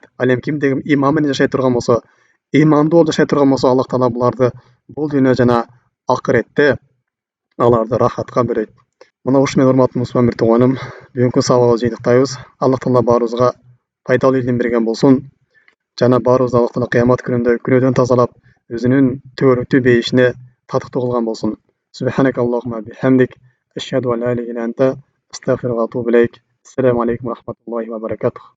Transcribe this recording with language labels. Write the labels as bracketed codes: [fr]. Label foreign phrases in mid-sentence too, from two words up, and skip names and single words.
[ky] Ал эми кимде ким ыйман менен жашай турган болсо, ыймандуу болуп жашай турган болсо, Аллах Таала буларды бул дүйнө жана акыретте аларды рахатка бөлөйт. Мына ушу менен урматтуу мусулман бир тууганым, бүгүнкү сабагыбызды жыйынтыктайбыз. Аллах Таала баарыбызга пайдалуу илим берген болсун. Жана баарыбызды Аллах Таала кыямат күнүндө күнөөдөн тазалап, өзүнүн төөрүктүү бейишине татыктуу кылган болсун. [ar] سبحانك اللهم بحمدك أشهد أن لا إله إلا أنت أستغفرك وأتوب إليك. السلام عليكم ورحمة الله وبركاته.